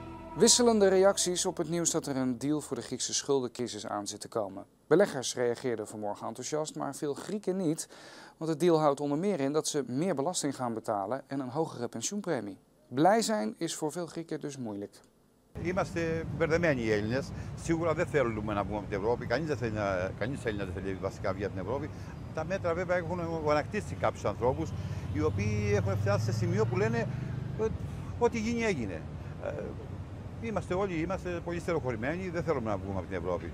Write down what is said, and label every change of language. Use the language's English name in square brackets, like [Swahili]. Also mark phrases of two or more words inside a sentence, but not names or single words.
[Dutch] Wisselende reacties op het nieuws dat er een deal voor de Griekse schuldencrisis aan zit te komen. Beleggers reageerden vanmorgen enthousiast, maar veel Grieken niet. Want het deal houdt onder meer in dat ze meer belasting gaan betalen en een hogere pensioenpremie. Blij zijn is voor veel Grieken dus moeilijk. [Greek] Είμαστε μπερδεμένοι οι Έλληνες. Σίγουρα δεν θέλουμε να βγούμε από την Ευρώπη. Κανείς Έλληνας δεν θέλει βασικά βγει από την Ευρώπη. Τα μέτρα βέβαια έχουν γονακτίσει κάποιους ανθρώπους οι οποίοι έχουν φτάσει σε σημείο που λένε ό,τι γίνει έγινε. Είμαστε πολύ στεροχωρημένοι, δεν θέλουμε να βγούμε από την Ευρώπη.